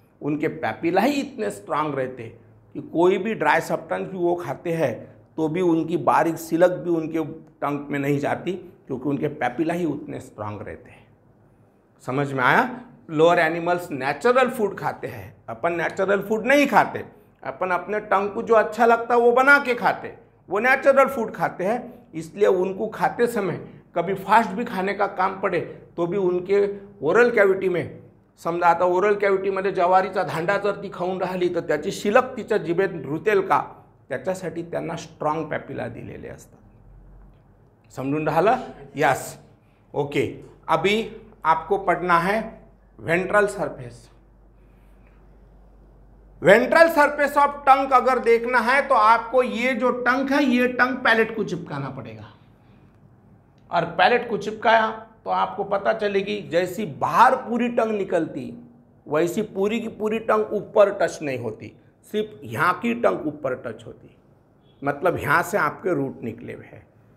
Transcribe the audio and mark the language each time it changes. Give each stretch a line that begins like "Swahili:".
Hindi: उनके पैपिला ही इतने स्ट्रांग रहते कि कोई भी ड्राई सब्सटेंस भी वो खाते हैं तो भी उनकी बारीक सिलक भी उनके टंग में नहीं जाती, क्योंकि उनके पैपिला ही उतने स्ट्रांग रहते हैं। समझ में आया? लोअर एनिमल्स नेचुरल फूड खाते हैं, अपन नेचुरल फूड नहीं खाते। अपन अपने टंग को जो अच्छा लगता है वो बना के खाते, वो नेचुरल फूड खाते हैं। इसलिए उनको खाते समय कभी फास्ट भी खाने का काम पड़े तो भी उनके ओरल कॅव्हिटी में,
Marathi: समजा आता ओरल कॅव्हिटीमध्ये ज्वारीचा धांडा जर ती खाऊन राहिली तर त्याची शिलक तिच्या जिभेत रुतेल का, त्याच्यासाठी त्यांना स्ट्रॉंग पॅपिला दिलेले असतात। समजून राहिलं? Yes, okay.
Hindi: अभी आपको पढ़ना है ventral surface. Ventral surface of tongue अगर देखना है तो आपको ये जो टंग है, ये टंग पैलेट को चिपकाना पड़ेगा, और पैलेट को चिपकाया तो आपको पता चलेगी जैसी बाहर पूरी टंग निकलती वैसी पूरी की पूरी टंग ऊपर टच नहीं होती, सिर्फ यहाँ की टंग ऊपर टच होती, मतलब यहाँ से आपके रूट निकले हुए हैं।